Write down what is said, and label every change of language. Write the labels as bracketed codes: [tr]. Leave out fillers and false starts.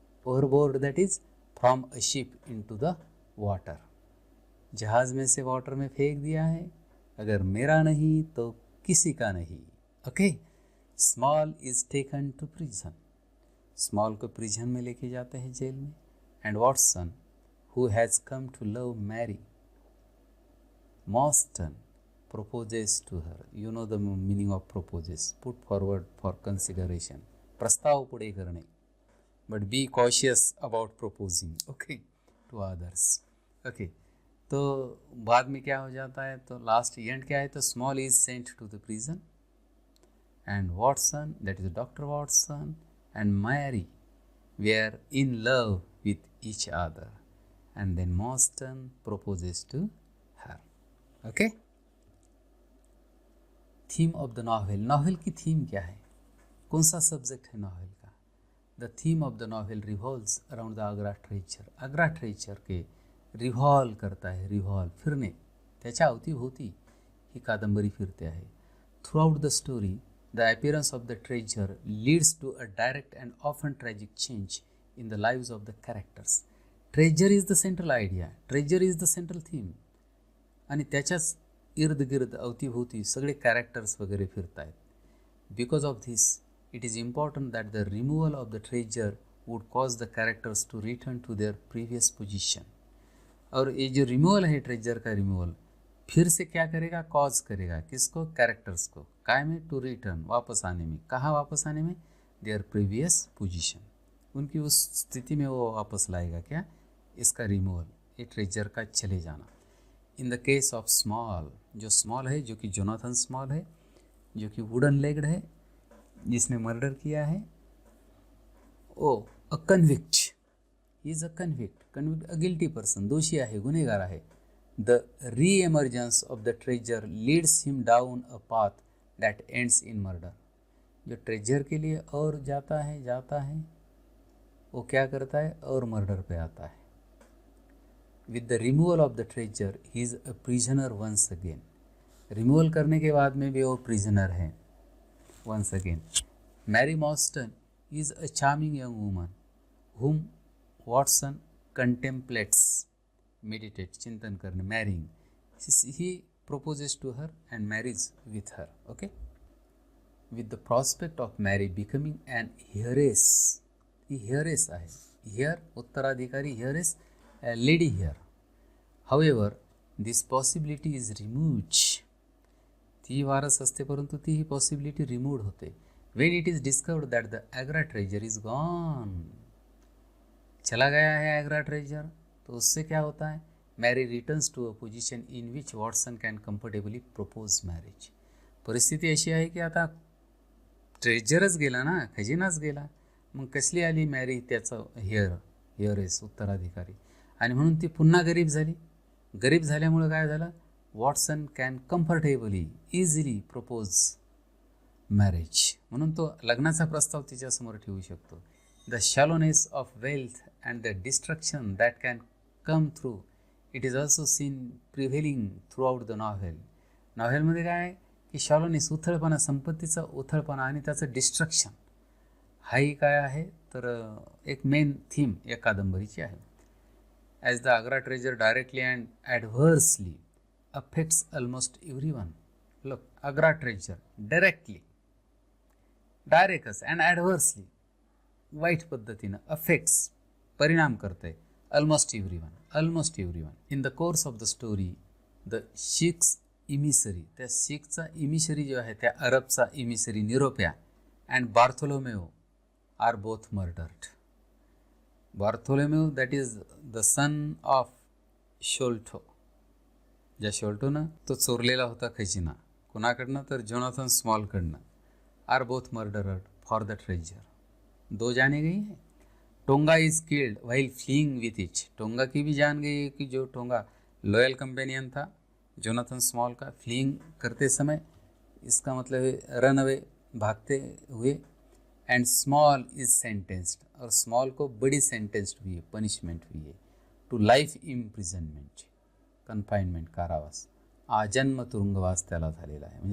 [en] Overboard that is from a ship into the water. [hi] जहाज में से वाटर में फेंक दिया है. अगर मेरा नहीं तो किसी का नहीं. Okay. [en] Small is taken to prison. [hi] Small को प्रिजन में लेके जाते हैं, जेल में. [en] And Watson who has come to love Mary, Morstan proposes to her. You know the meaning of proposes, put forward for consideration, [mr] प्रस्ताव पुढे करणे. [en] But be cautious about proposing, okay, to others. Okay. [hi] तो बाद में क्या हो जाता है? तो लास्ट एंड क्या है? [en] तो Small is sent to the prison and Watson, that is doctor Watson and Mary were in love with each other and then Morstan proposes to her. Okay. Theme of the novel. [hi] Novel की theme क्या है? कौन सा subject है novel का? [en] The theme of the novel revolves around the Agra treasure. [hi] Agra treasure के revolve करता है. [mr] Revolve, फिरणे, त्याच्या अवतीभोवती ही कादंबरी फिरते आहे. [en] Throughout the story the appearance of the treasure leads to a direct and often tragic change in the lives of the characters. Treasure is the central idea, treasure is the central theme, [mr] आणि त्याच्याच इर्द गिर्द अवतीभोवती सगळे characters वगैरे फिरत आहेत. [en] Because of this it is important that the removal of the treasure would cause the characters to return to their previous position. [hi] और ये जो रिमूवल है ट्रेजर का रिमूवल, फिर से क्या करेगा? कॉज करेगा. किसको? कैरेक्टर्स को. काय में? टू रिटर्न, वापस आने में. कहाँ वापस आने में? देयर प्रीवियस पोजीशन, उनकी उस स्थिति में वो वापस लाएगा. क्या? इसका रिमूवल, ये ट्रेजर का चले जाना. [en] in the case of Small, [hi] जो स्मॉल है, जो कि जोनाथन स्मॉल है, जो कि वुडन लेग्ड है, जिसने मर्डर किया है, [en] Oh a convict, he is a convict. Convict a guilty person, [hi] दोषी आहे, गुन्हेगार आहे. [en] The reemergence of the treasure leads him down a path that ends in murder. [hi] जो ट्रेजर के लिए और जाता है, वो क्या करता है? और मर्डर पे आता है. [en] With the removal of the treasure he is a prisoner once again. [hi] Removal करने के बाद में भी वो प्रिजनर है once again. [en] Mary Morstan is a charming young woman whom Watson contemplates, meditate, [hi] चिंतन करने, [en] marrying. He proposes to her and marries with her. Okay. With the prospect of Mary becoming an heiress. [mr] He heiress आहे. [en] Heir उत्तराधिकारी, heiress a lady here. However, this possibility is removed. [mr] ती वारस असते परंतु ती ही possibility removed होते. [en] When it is discovered that the Agra treasure is gone, [hi] चला गया है एग्रा ट्रेजर, तो उससे क्या होता है? [en] Mary returns to a position in which Watson can comfortably propose marriage. [mr] परिस्थिती अशी आहे की आता ट्रेजरच गेला ना, खजिनाच गेला, मग कसली आली मॅरी त्याचं हिअरेस उत्तराधिकारी, आणि म्हणून ती पुन्हा गरीब झाली. गरीब झाल्यामुळं काय झालं? Watson can comfortably easily propose marriage, म्हणून तो लग्नाचा प्रस्ताव तिच्यासमोर ठेवू शकतो. [en] The shallowness of wealth and the destruction that can come through. It is also seen prevailing throughout the novel. [mr] नॉव्हेलमध्ये काय आहे की शॉलोनीस उथळपणा, संपत्तीचा उथळपणा आणि त्याचं डिस्ट्रक्शन हाही काय आहे तर एक मेन थीम या कादंबरीची आहे. [en] As the Agra treasure directly and adversely affects almost everyone. Look, Agra treasure directly, डायरेक्टच and adversely वाईट पद्धतीनं affects परिणाम करते almost everyone. In the course of the story the Sikh's emissary, [mr] त्या शीखचा इमिशरी जो आहे त्या अरबचा इमिशरी [en] निरोप्या and Bartholomew are both murdered. Bartholomew that is the son of Sholto, [mr] ज्या शोल्टोनं तो चोरलेला होता खजिना कुणाकडनं तर Jonathan स्मॉलकडनं. [en] Are both murdered for the treasure. [hi] दो जाने गई है. [en] Tonga is killed while fleeing with it. [hi] Tonga की भी जान गई है कि जो टोंगा लॉयल कंपेनियन था जोनाथन स्मॉल का, फ्लीइंग करते समय, इसका मतलब है रन अवे, भागते हुए. [en] and Small is sentenced, [hi] और स्मॉल को बड़ी सेंटेंस्ड हुई है, पनिशमेंट हुई है टू लाइफ इम्प्रिझनमेंट, कन्फाइनमेंट, कारावास, [mr] आजन्म तुरुंगवास त्याला झालेला आहे.